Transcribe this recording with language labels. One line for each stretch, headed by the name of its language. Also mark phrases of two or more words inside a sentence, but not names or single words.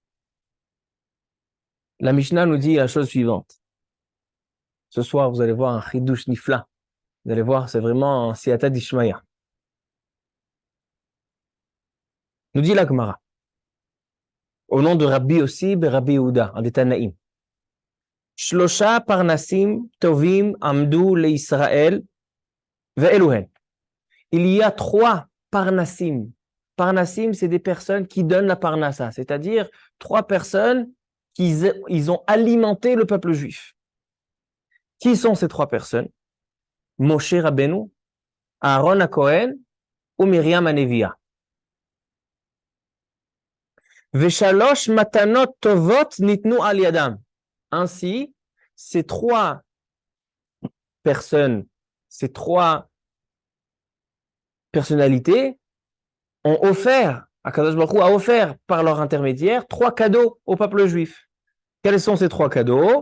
French: La Mishnah nous dit la chose suivante. Ce soir, vous allez voir un
Hebrew: חידוש נפלא.
French: Vous allez voir, c'est vraiment un
Aramaic: סייעתא דשמיא.
French: Nous dit la Gemara, au nom de Rabbi Ossib et Rabbi Yehuda, un des Tanaïm.
Hebrew: שלושה פרנסים טובים עמדו לישראל ואלו הן.
French: Il y a 3 parnassim. Parnassim, c'est des personnes qui donnent la parnassa, c'est-à-dire 3 personnes qui ils ont alimenté le peuple juif. Qui sont ces 3 personnes? Moshe Rabbeinu, Aaron HaKohen ou Miriam HaNeviah.
Hebrew: ושלוש מתנות טובות ניתנו על ידם.
French: Ainsi, ces 3 personnes, ces 3 personnalités ont offert, Akadosh Baruch Hu a offert par leur intermédiaire 3 cadeaux au peuple juif. Quels sont ces 3 cadeaux?